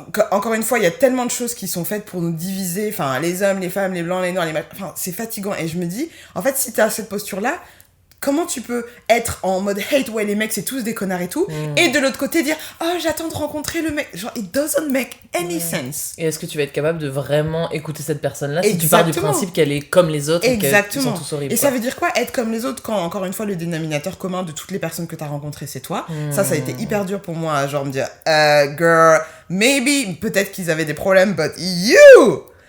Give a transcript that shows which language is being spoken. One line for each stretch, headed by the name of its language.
French: Encore une fois, il y a tellement de choses qui sont faites pour nous diviser, enfin, les hommes, les femmes, les blancs, les noirs, enfin, c'est fatigant. Et je me dis, en fait, si t'as cette posture-là, comment tu peux être en mode hate, ouais, les mecs, c'est tous des connards et tout, et de l'autre côté dire, oh, j'attends de rencontrer le mec.
English: Genre, it doesn't make any sense.
French: Et est-ce que tu vas être capable de vraiment écouter cette personne-là si tu pars du principe qu'elle est comme les autres et qu'ils sont tous horribles. Et ça veut dire quoi, être comme les autres, quand, encore une fois, le dénominateur commun de toutes les personnes que t'as rencontrées, c'est toi. Ça a été hyper dur pour moi, genre me dire,
English: girl, maybe,
French: peut-être qu'ils avaient des problèmes,
English: but you!